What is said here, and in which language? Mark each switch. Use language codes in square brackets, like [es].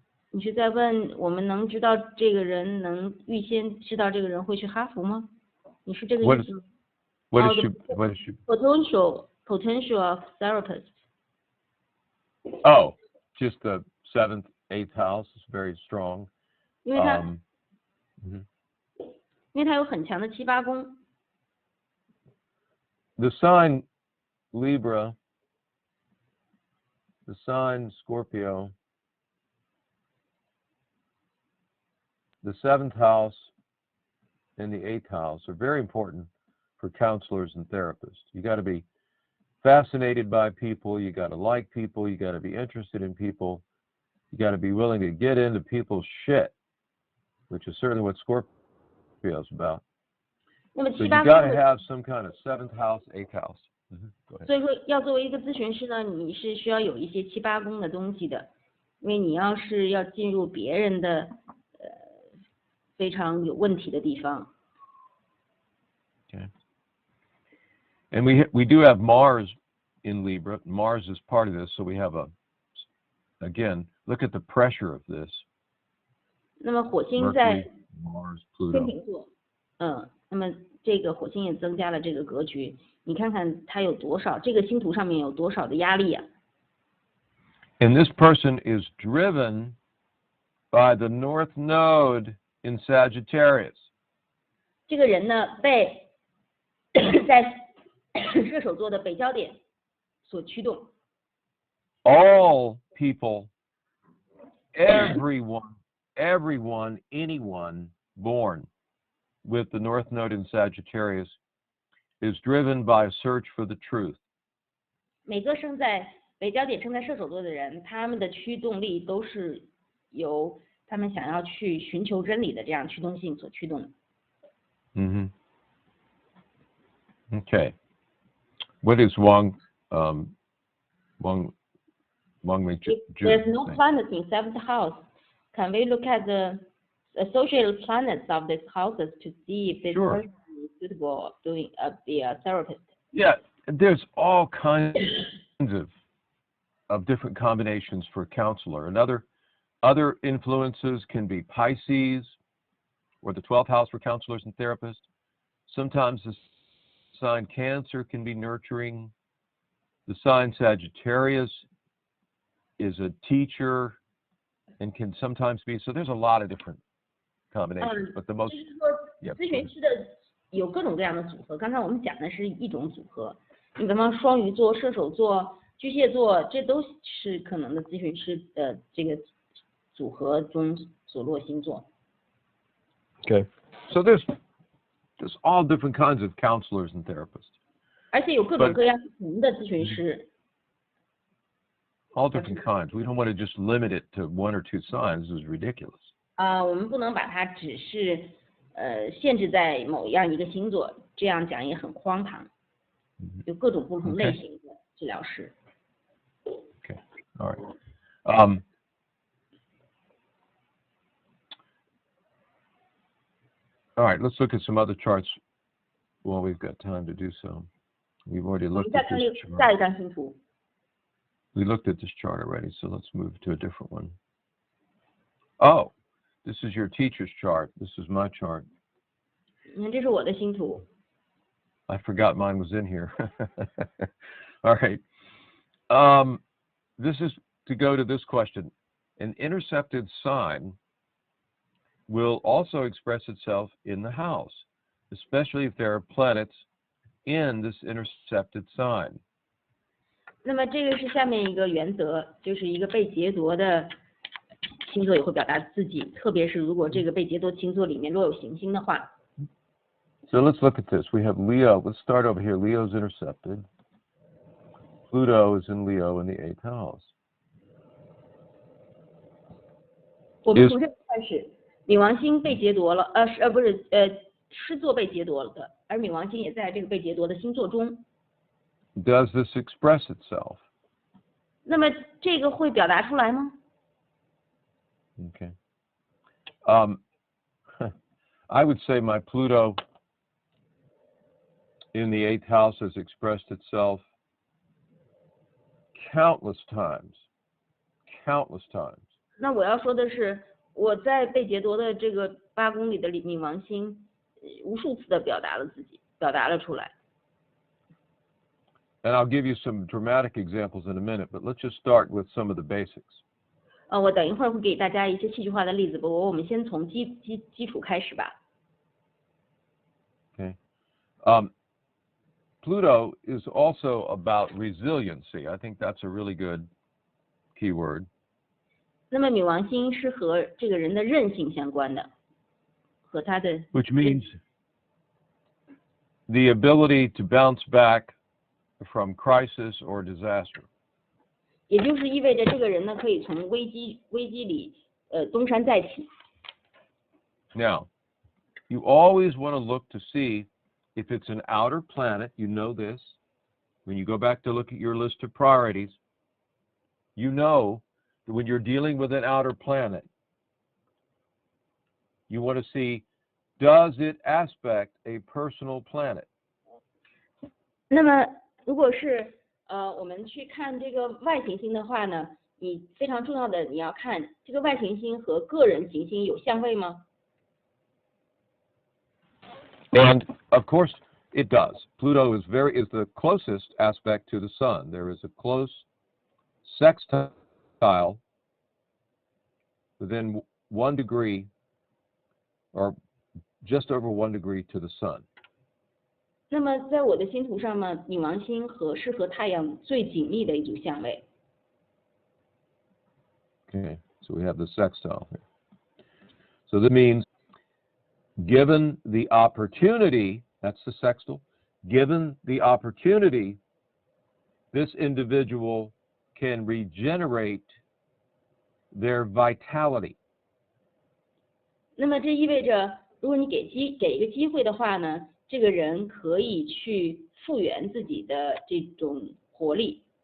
[zh] 你是在问我们能知道这个人能预先知道这个人会去哈佛吗？你是这个意思吗？ [en] What is she? Potential of therapist. Oh, just the 7th, 8th house is very strong. [zh] 因为他有很强的7、8宫。 [en] The sign Libra, the sign Scorpio, the 7th house and the 8th house are very important for counselors and therapists. You got to be fascinated by people, you got to like people, you got to be interested in people, you got to be willing to get into people's shit, which is certainly what Scorpio is about. So you got to have some kind of 7th house, 8th house. [zh] 所以说，要作为一个咨询师呢，你是需要有一些7、8宫的东西的，因为你要进入别人的非常有问题的地方。 [en] Okay. And we do have Mars in Libra. Mars is part of this, so we have again, look at the pressure of this. [zh] 那么火星在 [en] Mars, Pluto. [zh] 天秤座，那么这个火星也增加了这个格局。你看看它有多少，这个星图上面有多少的压力啊 [en] And this person is driven by the North Node in Sagittarius. [zh] 这个人呢，被在射手座的北焦点所驱动。 [en] All people, everyone, anyone born with the North Node in Sagittarius is driven by a search for the truth. [zh] 每个生在北焦点生在射手座的人，他们的驱动力都是由他们想要去寻求真理的这样驱动性所驱动的。 [en] Okay. What is Wang If there's no planet in 7th house, can we look at the associated planets of these houses to see if this Sure. person is suitable of be a therapist? Yeah, there's all kinds of different combinations for a counselor. And other influences can be Pisces or the 12th house for counselors and therapists. Sometimes the sign Cancer can be nurturing. The sign Sagittarius is a teacher and can sometimes be, so there's a lot of different combinations, but the most, [zh] 就是说咨询师的有各种各样的组合。刚才我们讲的是一种组合，你比方双鱼座、射手座、巨蟹座，这都是可能的咨询师的这个组合中所落星座。 [en] Okay, so there's all different kinds of counselors and therapists. [zh] 而且有各种各样不同的咨询师。 [en] All different kinds. We don't want to just limit it to one or two signs. This is ridiculous. [zh] 我们不能把它只是限制在某样一个星座，这样讲也很荒唐。有各种不同类型的治疗师。 [en] Okay. All right. All right. Let's look at some other charts while we've got time to do so. We've already [zh] 我们 [en] looked [zh] 再 [en] at [zh] 看 [en] this [zh] 下 [en] chart. [zh] 一张星图。 [en] We looked at this chart already, so let's move to a different one. Oh, this is your teacher's chart. This is my chart. [zh] 你看，这是我的星图。 [en] I forgot mine was in here. All right. This is to go to this question. An intercepted sign will also express itself in the house, especially if there are planets in this intercepted sign. [zh] 那么这个是下面一个原则，就是一个被劫夺的星座也会表达自己，特别是如果这个被劫夺星座里面若有行星的话。 [en] So let's look at this. We have Leo. Let's start over here. Leo's intercepted. Pluto is in Leo in the 8th house. [zh] 我们从这里开始，冥王星被劫夺了，狮座被劫夺了的，而冥王星也在这个被劫夺的星座中。 [en] Does this express itself? [zh] 那么这个会表达出来吗？ [en] Okay. I would say my Pluto in the 8th house has expressed itself countless times. Countless times. [zh] 那我要说的是，我在被劫夺的这个8公里的冥王星，无数次的表达了自己，表达了出来。 [en] And I'll give you some dramatic examples in a minute, but let's just start with some of the basics. [zh] 我等一会儿会给大家一些戏剧化的例子，不过我们先从基础开始吧。 [en] Okay. Pluto is also about resiliency. I think that's a really good keyword. [zh] 那么冥王星是和这个人的韧性相关的，和他的 [en] Which means the ability to bounce back from crisis or disaster. [zh] 也就是意味着这个人呢可以从危机里东山再起。 [en] Now, you always want to look to see if it's an outer planet. You know this. When you go back to look at your list of priorities, you know that when you're dealing with an outer planet, you want to see, does it aspect a personal planet? [zh] 那么如果是我们去看这个外行星的话呢，你非常重要的你要看这个外行星和个人行星有相位吗？ [en] And of course it does. Pluto is the closest aspect to the sun. There is a close sextile within 1 degree or just over 1 degree to the sun. [zh] 那么在我的星图上呢，冥王星是和太阳最紧密的一组相位。 [en] Okay, so we have the sextile here. So that means given the opportunity, that's the sextile, given the opportunity, this individual can regenerate their vitality. [zh] 那么这意味着，如果你给一个机会的话呢，这个人可以去复原自己的这种活力。